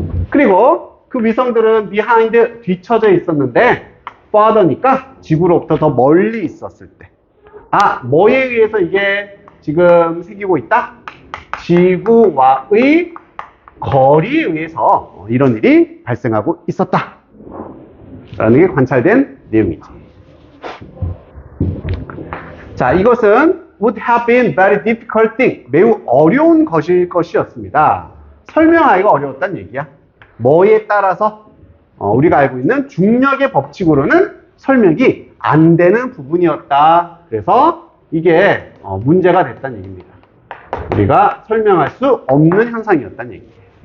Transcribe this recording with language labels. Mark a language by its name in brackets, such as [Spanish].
[Korean] 그리고 그 위성들은 behind, 뒤쳐져 있었는데 farther니까 지구로부터 더 멀리 있었을 때. 뭐에 의해서 이게 지금 생기고 있다? 지구와의 거리에 의해서 이런 일이 발생하고 있었다. 라는 게 관찰된 내용이지. 자, 이것은 [English] would have been very difficult thing. [Korean] 매우 어려운 것일 것이었습니다. 설명하기가 어려웠다는 얘기야. 뭐에 따라서 우리가 알고 있는 중력의 법칙으로는 설명이 안 되는 부분이었다. 그래서 이게 문제가 됐다는 얘기입니다. 우리가 설명할 수 없는 현상이었다는 얘기예요.